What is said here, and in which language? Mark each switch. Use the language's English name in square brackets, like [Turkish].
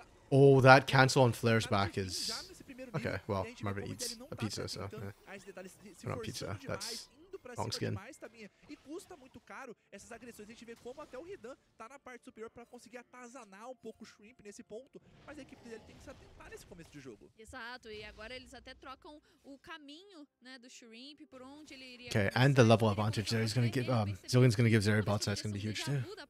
[English] Oh, that cancel on Flare's back is... Okay, well, Marvin eats a pizza, so... Not pizza, that's [Portuguese] pra [English] Wrong skin. [Portuguese] demais, Tabinha. E custa muito caro essas agressões. A gente vê como até o Ridan tá na parte superior pra conseguir atazanar um pouco o Shrimp nesse ponto. Mas a equipe dele tem que se atentar nesse começo de jogo. Exato, e agora eles até trocam o caminho, né, do Shrimp, por onde ele iria. [English] Okay, and the level advantage there is going to give Zillion's going to give Zeri bot side. It's going to be huge too.